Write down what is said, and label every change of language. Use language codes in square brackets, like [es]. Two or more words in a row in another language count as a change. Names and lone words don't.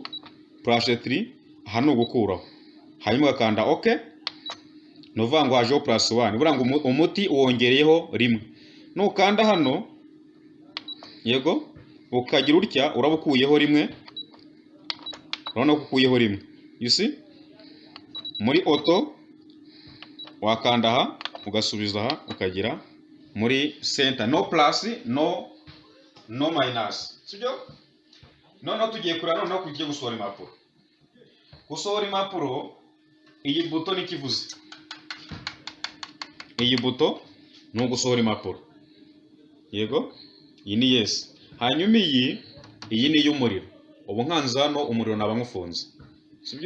[rw] +3, aha ni ugukuraho, hanyuma ugakanda OK, nuvuga ngo hajeho +1, bura ngo umuti wongereyeho rimwe, nukanda hano yego ukagira utya urabukuyeho rimwe, urabona ko ukuyeho rimwe, [en] you see, [rw] muri auto wakanda aha ugasubiza aha ukagira muri center, [en] no plus no minus, [rw] sibyo. Noneho tugiye kurana, noneho kugiye gusohora impapuro. Gusohora impapuro, iyi buto ni kivuze, iyi buto ni ugusohora impapuro, yego, iyi ni yes. Hanyuma iyi ni y'umuriro, ubu nkanza hano umuriro naba nkufunze, sibyo.